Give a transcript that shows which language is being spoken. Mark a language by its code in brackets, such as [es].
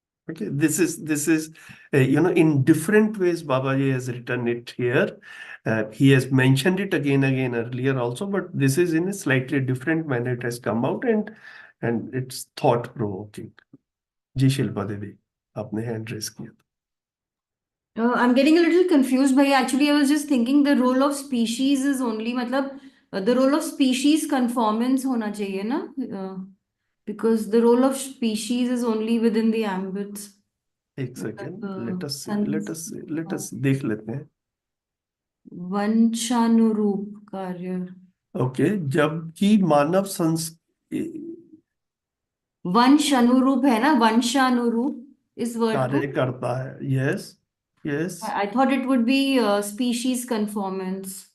[en] Okay, this is in different ways Babaji has written it here. He has mentioned it again earlier also, but this is in a slightly different manner it has come out, and it's thought provoking. [hi] जी शिल्पा देवी, आपने hand raise किया था. [en] I'm getting a little confused, bhai. Actually, I was just thinking the role of species is only, matlab, the role of species conformance [hi] hona chahiye na? [en] Because the role of species is only within the ambits. एक second, let us संस- [hi] देख लेते हैं. वंशानुरूप कार्य. Okay, जबकि मानव वंश अनुरूप है ना, वंशानुरूप इस वर्ड को. कार्य करता है. [en] Yes yes. I thought it would be species conformance.